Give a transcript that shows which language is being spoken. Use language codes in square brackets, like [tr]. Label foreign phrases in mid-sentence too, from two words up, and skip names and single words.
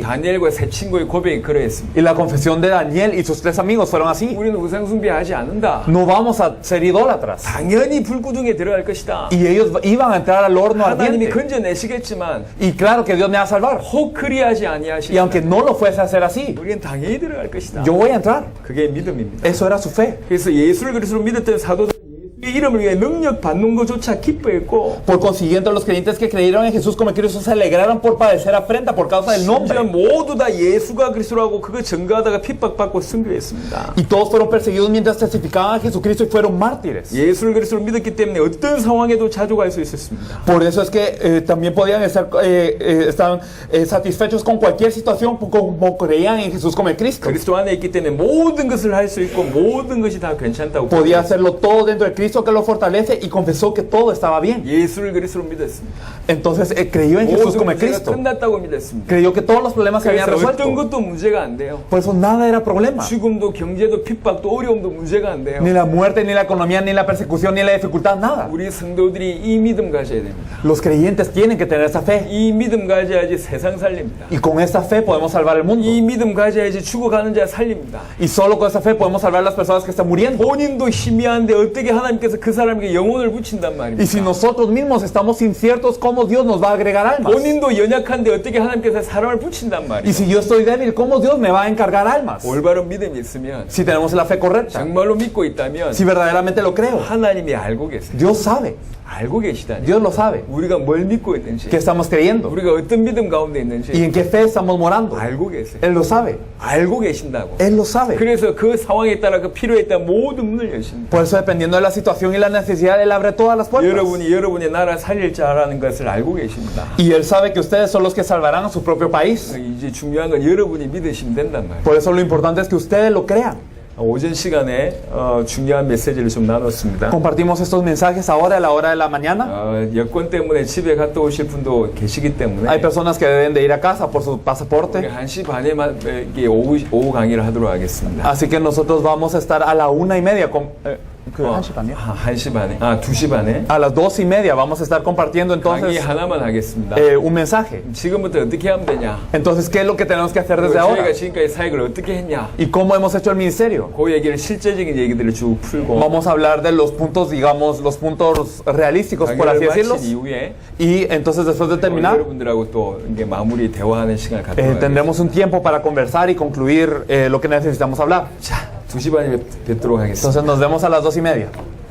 [ko] 다니엘과 세 친구의 고백이 그러했습니다. [es] Y la confesión de Daniel y sus 3 amigos fueron así. [ko] 우리는 우상 숭배하지 않는다. [es] No vamos a ser idólatras. [ko] 당연히 불구덩이에 들어갈 것이다. [es] Y ellos iban a entrar al horno [ko] 하나님이 [es] ardiente. [ko] 건져내시겠지만 [es] Y claro que Dios me va a salvar. [ko] 혹 그리하지 [es] Y [ko] 아니하시면 [es] aunque no lo fuese a hacer así, [ko] 우리는 당연히 들어갈 것이다. [es] yo voy a entrar. [ko] 그게 믿음입니다. [es] Eso era su fe. [ko] 그래서 예수를 그리스도로 믿었던 사도들 이 이름을 위해 능력 받는 것조차 기뻐했고 [es] Por consiguiente, los creyentes que creyeron en Jesús como Cristo se alegraron por padecer afrenta por causa del [ko] 심지어 [es] nombre. [ko] 모두 다 예수가 그리스도라고 그거 증거하다가 핍박받고 순교했습니다. [es] Y todos fueron perseguidos mientras testificaban a Jesucristo y fueron mártires. [ko] 예수를 그리스도로 믿었기 때문에 어떤 상황에도 자족할 수 있었습니다. [es] Por eso es que también podían estar estaban, satisfechos con cualquier situación como creían en Jesús como el Cristo. [ko] 그리스도 안에 있기 때문에 모든 것을 할 수 있고 모든 것이 다 괜찮다고 [es] Podía hacerlo todo dentro de Cristo que lo fortalece y confesó que todo estaba bien. [ko] 예수를 그리스도로 믿었습니다. [es] Entonces creyó en Jesús [ko] 모든 [es] como el [ko] 문제가 [es] Cristo. [ko] 끝났다고 믿었습니다. [es] Creyó que todos los problemas se habían [ko] 그래서 [es] resuelto. [ko] 어떤 것도 문제가 안 돼요. [es] Por eso nada era problema. [ko] 죽음도 경제도 핍박도 어려움도 문제가 안 돼요. [es] Ni la muerte, ni la economía, ni la persecución, ni la dificultad, nada. [ko] 우리 성도들이 이 믿음 가져야 됩니다. [es] Los creyentes tienen que tener esa fe. [ko] 이 믿음 가져야지 세상 살립니다. [es] Y con esta fe podemos salvar el mundo. [ko] 이 믿음 가져야지 죽어가는 자 살립니다. [es] Y solo con esa fe podemos salvar a las personas que están muriendo. [ko] 본인도 희미한데 어떻게 하나님께서 그 사람에게 영혼을 붙인단 [es] Y [ko] 말입니까? [es] si nosotros mismos estamos inciertos, ¿cómo Dios nos va a agregar almas? [ko] 본인도 연약한데 어떻게 하나님께서 사람을 붙인단 [es] Y [ko] 말이에요. [es] si yo estoy débil, ¿cómo Dios me va a encargar almas? [ko] 올바른 믿음이 있으면 [es] Si tenemos la fe correcta, [ko] 정말로 믿고 있다면 [es] si verdaderamente lo creo, [ko] 하나님이 알고 계세요. [es] Dios sabe, [ko] 알고 계시다니. [es] Dios lo sabe, [ko] 우리가 뭘 믿고 있는지, [es] que estamos creyendo [ko] 우리가 어떤 믿음 가운데 [es] y [ko] 있는지 [es] en qué fe estamos morando. [ko] 알고 계세요. [es] Él lo sabe, [ko] 알고 계신다고. [es] Él lo sabe. [ko] 그래서 그 상황에 따라 그 필요에 따라 모든 문을 여십니다. [es] Por eso, dependiendo de la situación y la necesidad, Él abre todas las puertas. [ko] 여러분이 여러분의 나라 살릴 자라는 것을 알고 계십니다. [es] Y Él sabe que ustedes son los que salvarán a su propio país. [ko] 이제 중요한 건 여러분이 믿으시면 된단 말이에요. [es] Por eso lo importante es que ustedes lo crean. [ko] 오전 시간에 중요한 메시지를 좀 나눴습니다. [es] Compartimos estos mensajes ahora a la hora de la mañana. [ko] 여권 때문에 집에 갔다 오실 분도 계시기 때문에 [es] Hay personas que deben de ir a casa por su pasaporte. [ko] 1시 반에만 오후 강의를 하도록 하겠습니다. [es] Así que nosotros vamos a estar a la 1:30 con, [ko] 1시 반이요? 1시 반에, 2시 반에 [es] A las 2:30 vamos a estar compartiendo [ko] 강의 [es] entonces [ko] 하나만 하겠습니다. [es] un mensaje. [ko] 지금부터 어떻게 하면 되냐? [es] Entonces, ¿qué es lo que tenemos que hacer desde ahora? [ko] 저희가 지금까지 사역을 어떻게 했냐? [es] ¿Y cómo hemos hecho el ministerio? [ko] 그 얘기를 실제적인 얘기들을 쭉 풀고 [es] Vamos a hablar de los puntos, digamos, los puntos realísticos, por así [ko] 강의를 [es] decirlos. [ko] 마친 이후에 [es] Y entonces, después de terminar, [ko] 여러분들하고 또 이게 마무리 대화하는 시간을 갖도록 하겠습니다. [es] tendremos un tiempo para conversar y concluir lo que necesitamos hablar. [ko] 자, 2시 반에 뵙도록 하겠습니다. [es] Entonces, nos vemos a las 2:30.